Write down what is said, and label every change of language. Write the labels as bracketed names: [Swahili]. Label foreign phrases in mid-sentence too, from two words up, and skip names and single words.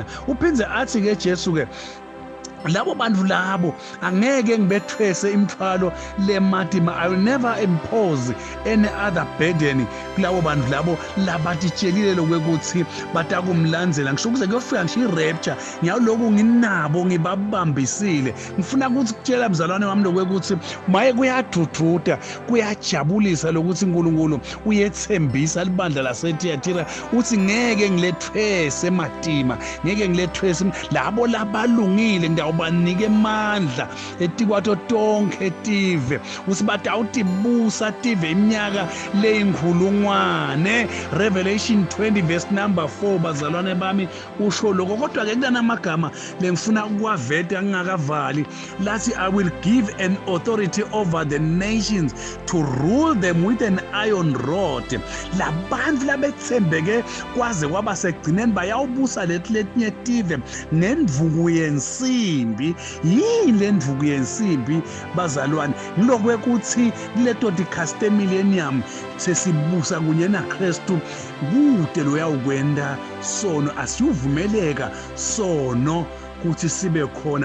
[Swati] Uphinze athi ke Jesu ke labo bantu labo angeke ngibethwese imthwalo lematima. [English] I will never impose any other burden [Swati] kulabo bantu labo labatitshelile lokuthi batakumlandzela. Ngisho kuze kuyofika ngisho irapture ngiyaloku nginabo ngibabambisile. Ngifuna ukuthi kutshela mzalwane wami lokuthi maye kuyadudruda kuyajabulisa lokuthi uNkulunkulu uyethembisa libandla laseThyatira uthi ngeke ngilethwese ematima, ngeke ngilethwese labo labalungile ubanike amandla etikwato tonke etive usibata utibusa tive iminyaka leyinkhulungwane. Revelation 20 verse number 4 bazalwane bami usho lokho. Kodwa ke kunamagama lengifuna ukuwaveta ngingakavali lathi [English] I will give an authority over the nations to rule them with an iron rod. [Swati] Labantu labethembeke kwaze kwaba segcineni bayawubusa letinye tive nendvuku yensimbi. Yini le ndvuku yensimbi bazalwane ngilokwe kuthi leto dikaste millennium sesibusa kunye naKristu kude lo yawukwenda sono asiyuvumeleka sono kuthi sibe khona.